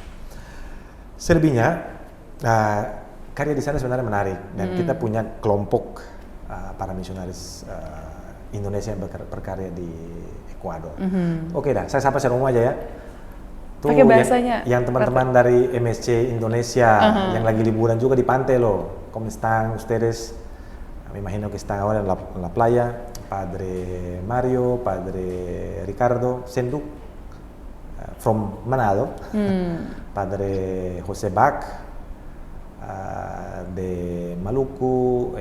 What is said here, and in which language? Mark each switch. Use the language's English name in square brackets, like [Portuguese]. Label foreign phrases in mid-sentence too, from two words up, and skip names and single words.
[Indonesian] Selebihnya karya di sana sebenarnya menarik, dan kita punya kelompok para misionaris Indonesia yang berkarya di Ekuador. Oke dah, saya sapa secara umum aja ya. Tuh pakai bahasanya. Yang teman-teman dari MSC Indonesia yang lagi liburan juga di pantai loh. [Spanish] ¿Cómo están ustedes? Me imagino que están ahora en la playa. Padre Mario, Padre Ricardo Sendu, from Manado. Padre José Bach, de Maluku.